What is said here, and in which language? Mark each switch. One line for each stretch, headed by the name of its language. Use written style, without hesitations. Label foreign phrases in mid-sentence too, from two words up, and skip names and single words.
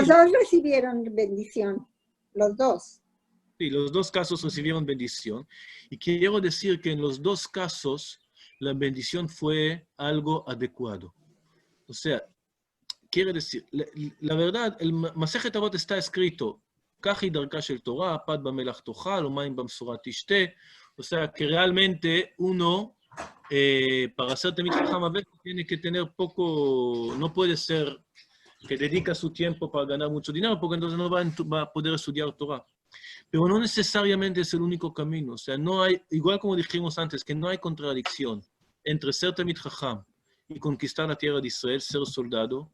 Spanish: los dos recibieron bendición. Los dos. sí, los dos casos recibieron bendición. Y quiero decir que en los dos casos la bendición fue algo adecuado. O sea, quiere decir, la verdad, el Masejet Avot está escrito,
Hebrew: כך היא דרכה של תורה פת במלח תאכל ומים במשורה תשתה.
Spanish: O sea, que realmente uno, para ser
Hebrew: תלמיד חכם,
Spanish: a veces tiene que tener poco, no puede ser que dedica su tiempo para ganar mucho dinero, porque entonces no va a poder estudiar Torah. Pero no necesariamente es el único camino. O sea, no hay, igual como dijimos antes, que no hay contradicción entre ser
Hebrew: תלמיד חכם
Spanish: y conquistar la tierra de Israel, ser soldado.